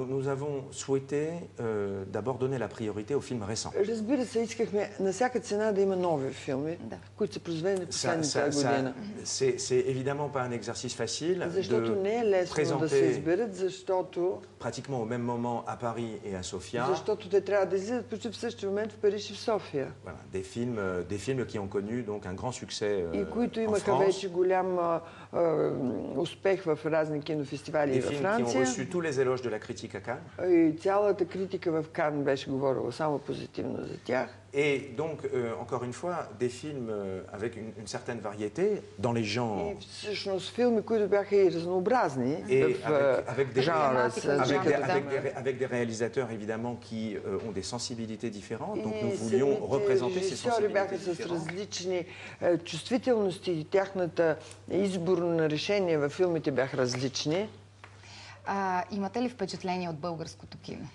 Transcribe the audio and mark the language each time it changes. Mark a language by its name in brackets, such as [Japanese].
[French] Nous avons souhaité d'abord donner la priorité aux films récents. [Bulgarian] Разбира се, искахме на всяка цена да има нови филми, които са произведени последната година. [French] C'est évidemment pas un exercice facile [Bulgarian] защото не е лесно да се изберат, защото [French] pratiquement au même moment à Paris et à Sofia. [Bulgarian] Защото те трябва да излизат почти в същия момент в Париж и в София. [French] Des films qui ont connu donc un grand succès [Bulgarian] и които имаха вече голям успех в разни кинофестивали във Франция. [French] Qui ont reçu tous les éloges de la critique à Cannes. [Bulgarian] И цялата критика в Кан беше говорила само позитивно за тях. [French] Et donc, encore une fois, des films avec une certaine variété dans les genres. [Bulgarian] И всъщност филми, които бяха и разнообразни в жанра. [French] Avec des réalisateurs, évidemment, qui ont des sensibilités différentes. Donc, nous voulions représenter ces sensibilités [Bulgarian] бяха с различни чувствителности и тяхната избор на решения във филмите бяха различни. Имате ли впечатление от българското кино?